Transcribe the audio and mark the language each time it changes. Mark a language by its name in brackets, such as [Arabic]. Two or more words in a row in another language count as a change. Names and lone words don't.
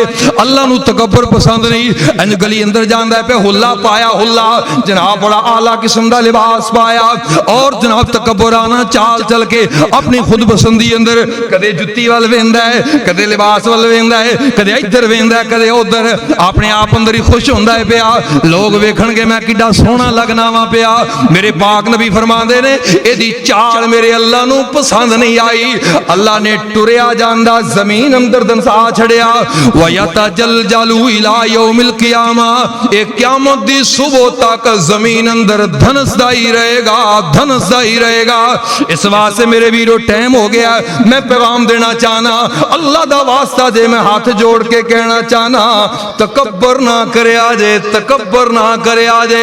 [Punjabi] اللہ نوں تکبر پسند نہیں۔ انج گلی اندر جاندا پے ہلا پایا، ہلا جناب بڑا اعلیٰ قسم دا لباس پایا، اور جناب تکبرانہ چال چل کے اپنی خود پسندی اندر کدے جتی وَل ویندا ہے، کدے لباس وَل ویندا ہے، کدے ادھر ویندا، کدے اُدھر، اپنے آپ اندر ہی خوش ہوندا ہے پیا. لوک ویکھنگے میں کڈا سوہنا لگنا واں پیا۔ میرے پاک نبی فرماندے نے ایدی چال میرے اللہ نوں پسند نہیں آئی. اللہ نے ٹریا جاندا زمین اندر دھنسا چھڈیا. [Arabic] ويتجلجل إلى يوم القيامة, [Punjabi] اے قیامت دی صبح تک زمین اندر دھنسدا ہی رہے گا، دھنسدا ہی رہے گا, धनसदा ही रहेगा। اس واسطے میرے ویرو ٹائم ہو گیا، میں پیغام دینا چاہنا، اللہ دا واسطہ جے میں ہاتھ جوڑ کے کہنا چاہنا، تکبر نہ کرے آجے، تکبر نہ کرے آجے, तकब्बर ना करे आजे।